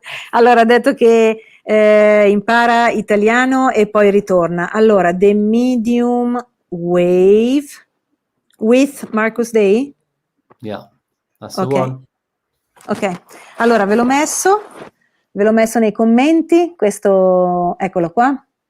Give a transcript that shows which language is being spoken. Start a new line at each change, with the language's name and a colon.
Italian: Allora, ha detto che impara italiano e poi ritorna. Allora, The Medium Wave with Marcus Day?
English: Yeah, that's the one.
Italian: Ok, allora ve l'ho messo nei commenti, questo, eccolo qua.